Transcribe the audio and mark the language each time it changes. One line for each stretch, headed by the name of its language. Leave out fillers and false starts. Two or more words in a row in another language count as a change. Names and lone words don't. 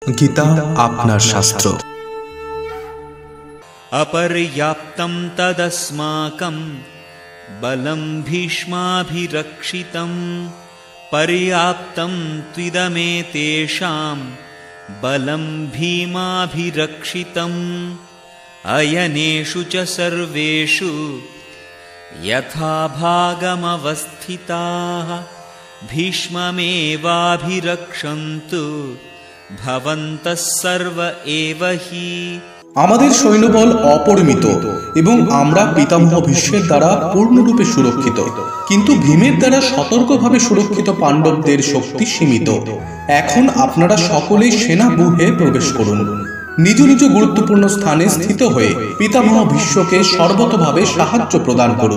Bangla: গীতা আপনার শাস্ত্র।
Sanskrit: अपर्याप्तं तदस्माकं बलं भीष्माभिरक्षितं पर्याप्तं त्विदमेतेषां बलं भीमाभिरक्षितम् अयनेषु च सर्वेषु यथा भागमवस्थिताः भीष्ममेवाभिरक्षन्तु भवन्तः सर्व एव हि।
Bangla: আমাদের সৈন্যবল অপরিমিত এবং আমরা পিতামহ ভীষ্মের দ্বারা পূর্ণরূপে সুরক্ষিত, কিন্তু ভীমের দ্বারা সতর্কভাবে সুরক্ষিত পাণ্ডবদের শক্তি সীমিত। এখন আপনারা সকলেই সেনা ব্যূহে প্রবেশ করুন, নিজ নিজ গুরুত্বপূর্ণ স্থানে স্থিত হয়ে পিতামহ ভীষ্মকে সর্বতভাবে সাহায্য প্রদান করুন।